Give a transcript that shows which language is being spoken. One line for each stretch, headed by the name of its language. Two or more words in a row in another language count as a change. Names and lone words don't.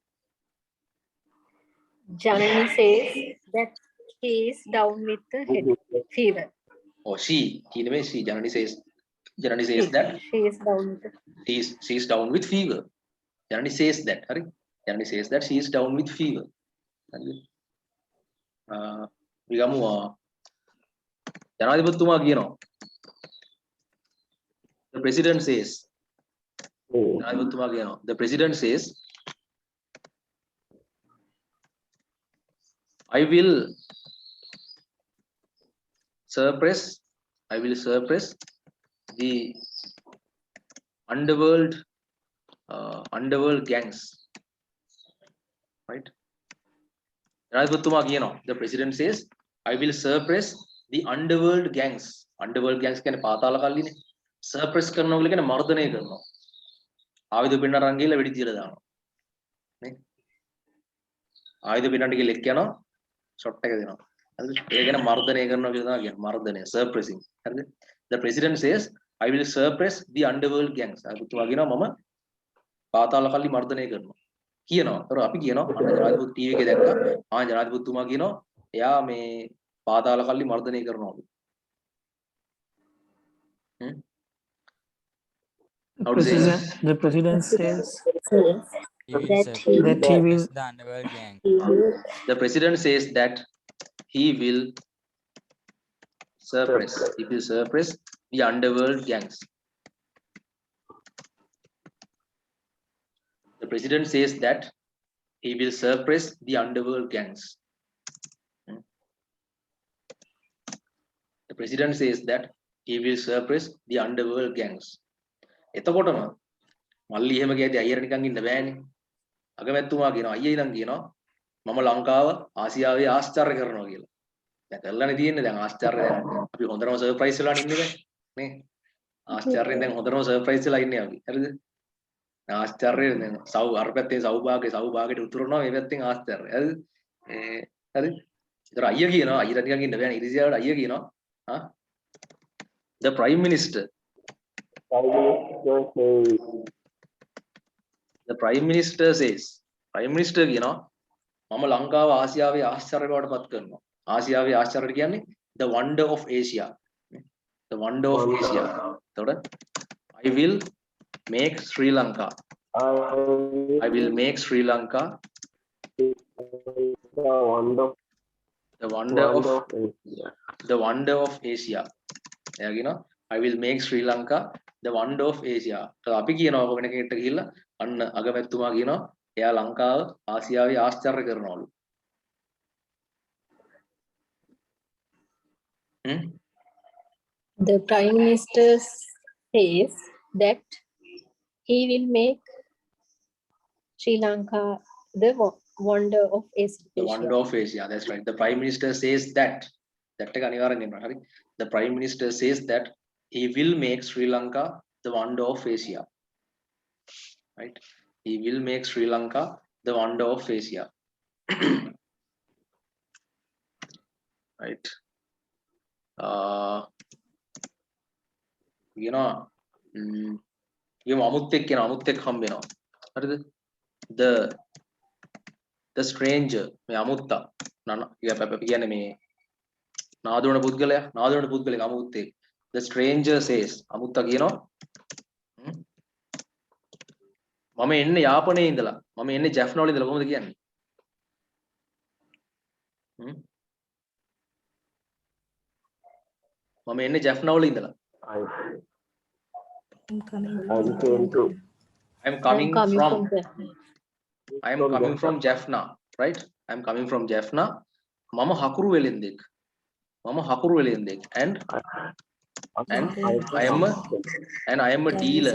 English: Janani says that he is down with the fever. Oh, she නෙමෙයි she. Janani says that She is down with the she is down with fever. Janani says that. හරි. Janani says that she is down with fever.
Sinhala: හරිද? විගමු ජනාධිපතිතුමා කියනවා.
English: The president says.
Sinhala: ජනාධිපතිතුමා කියනවා.
English: The president says I will suppress the underworld gangs. Right?
Sinhala: ජනාධිපතිතුමා කියනවා.
English: The president says I will suppress the underworld gangs. Underworld gangs
Sinhala: කියන්නේ පාතාල කල්ලිනේ. Suppress කරනවා කියලා කියන්නේ මර්ධනය කරනවා. ආයුධ පින්නට අරන් ගිහලා වෙඩි තියලා දානවා. නේ? ආයුධ පින්නට ගිහලා එක් යනවා ෂොට් එක දෙනවා. හරිද? ඒක ගැන මර්ධනය කරනවා කියලා තමයි කියන්නේ. මර්ධනය suppressing. හරිද?
English: The president says I will suppress the underworld gangs.
Sinhala: අතුතුමා කියනවා මම පාතාල කල්ලි මර්ධනය කරනවා. කියනවා. ඒතර අපි කියනවා අන්න ජනාධිපති ටීවී එකේ දැක්කා. ජනාධිපතිතුමා කියනවා එයා මේ පාතාල කල්ලි මර්ධනය කරනවා.
English: How to say it? The president says he will that suppress he the underworld gang. The president says that he will suppress the underworld gangs. The president says that he will suppress the underworld gangs. The president says that he will suppress the underworld gangs.
Sinhala: එතකොටම මල්ලි එහෙම කියද්දි අයියර නිකන් ඉන්න බෑනේ. අගමැතිතුමා කියනවා අයියා ඉඳන් කියනවා මම ලංකාව ආසියාවේ ආශ්චර්ය කරනවා කියලා. දැන් කරලානේ තියෙන්නේ දැන් ආශ්චර්ය දැන් අපි හොඳටම සර්ප්‍රයිස් වෙලා ඉන්නේ දැන් නේ. ආශ්චර්යෙන් දැන් හොඳටම සර්ප්‍රයිස් වෙලා ඉන්නේ අපි. හරිද? දැන් ආශ්චර්යයෙන් දැන් අර පැත්තේ සෞභාගයට උතුරනවා මේ පැත්තෙන් ආශ්චර්ය. හරිද? හරිද? ඒතර අයියා කියනවා අයියර නිකන් ඉන්න බෑනේ. ඉරිසියාවට අයියා කියනවා
English: the prime minister says prime minister
Sinhala: කියනවා මම ලංකාව ආසියාවේ ආශ්චර්ය බවට පත් කරනවා. ආසියාවේ ආශ්චර්යයට කියන්නේ
English: the wonder of Asia. The wonder of Asia. එතකොට I will make Sri Lanka. I will make Sri Lanka the wonder of Asia.
Sinhala: එයා කියනවා
English: I will make Sri Lanka the wonder of Asia.
Sinhala: අපි කියනවා වෙන කෙනෙක්ට ගිහිල්ලා අන්න අගමැතිතුමා කියනවා එයා ලංකාව ආසියාවේ ආශ්චර්ය කරනවලු.
English: The Prime Minister says that he will make Sri Lanka the wonder of Asia. The wonder of Asia. That's right. The Prime Minister says that.
Sinhala: That එක අනිවාර්යෙන් එන්න හරි.
English: The Prime Minister says that he will make Sri Lanka the wonder of Asia. Right? He will make Sri Lanka the wonder of Asia. Right? You know,
Sinhala: අමුත් එක්ක හම්බ වෙනවා. හරිද?
English: The stranger
Sinhala: මේ අමුත්තා කියන්නේ මේ නාදවන පුද්ගලයා අමුත් එක්ක.
English: The stranger says
Sinhala: අමුත්තා කියනවා මම එන්නේ යාපනයේ ඉඳලා මම එන්නේ ජැෆ්නා වල ඉඳලා කොහොමද කියන්නේ? මම එන්නේ ජැෆ්නා වල ඉඳලා
English: I'm coming from Jaffna, right? I'm coming from Jaffna.
Sinhala: මම හකුරු වෙළෙන්දෙක්.
English: And I am a dealer.